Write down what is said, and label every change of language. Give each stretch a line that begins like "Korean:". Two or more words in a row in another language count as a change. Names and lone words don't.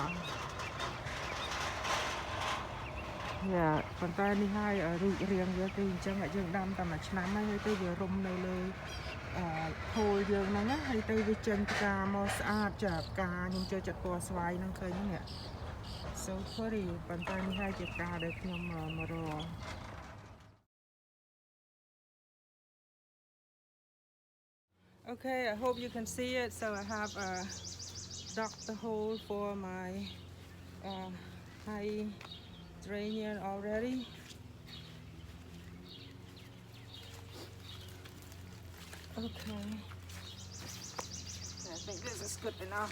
Khmer: យ៉ាប៉ុន្តែនេះហើយរូបរាងវាគឺអញ្ចឹងយើងដាំតែមួយឆ្នាំហើយទៅវារុំនៅលើហូលយើងហ្នឹងណាហើយទៅវាចេញផ្កាមកស្អាតចាផ្កាខ្ញុំចូលចិត្តពណ៌ស្វាយហ្នឹងឃើញនេះ
English: so pretty
Khmer: ប៉ុន្តែនេះហើយជាផ្កាដែលខ្ញុំមករក
English: Okay, I hope you can see it. So I have dug the hole for my hydrangeum already. Okay, I think this is good enough.